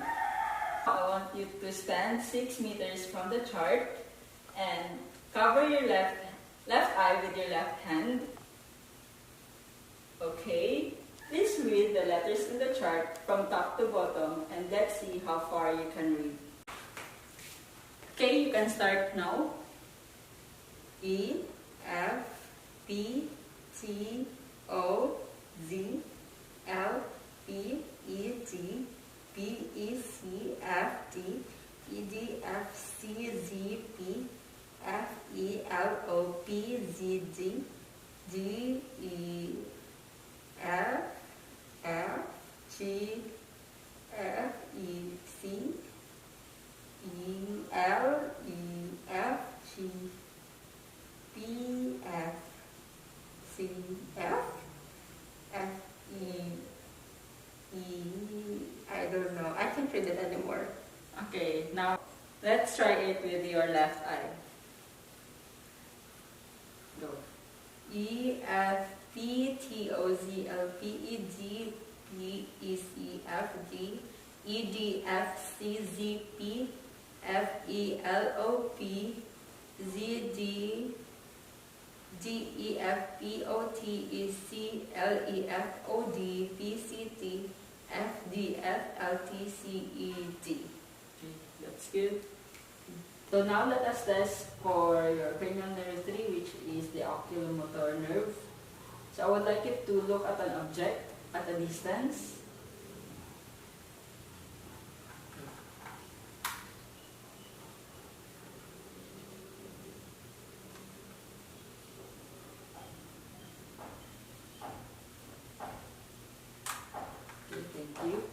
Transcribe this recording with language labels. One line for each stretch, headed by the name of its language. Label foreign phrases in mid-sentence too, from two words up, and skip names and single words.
English: I want you to stand 6 meters from the chart and cover your left eye with your left hand. Okay. Please read the letters in the chart from top to bottom, and let's see how far you can read. Okay, you can start now. E, F, P, T, O, Z, L, P, E, G, B, E, C, F, D, E, D, F, C, Z, P, F, E, L, O, P, Z, D, G, E, F, F, G, F, E, C, E, L, E, F, G, B, F, C, F, F, E, I don't know. I can't read it anymore. Okay, now let's try it with your left eye. Go. E, F, P, T, O, Z, L, P, E, G, B, E, C, F, D, E, D, F, C, Z, P, F, E, L, O, P, Z, D, D, E, F, P, O, T, E, C, L, E, F, O, D, B, C, T, F, D, F, L, T, C, E, D. Okay, that's good. So now let us test for your cranial nerve 3, which is the oculomotor nerve. So I would like you to look at an object at a distance. Okay, thank you.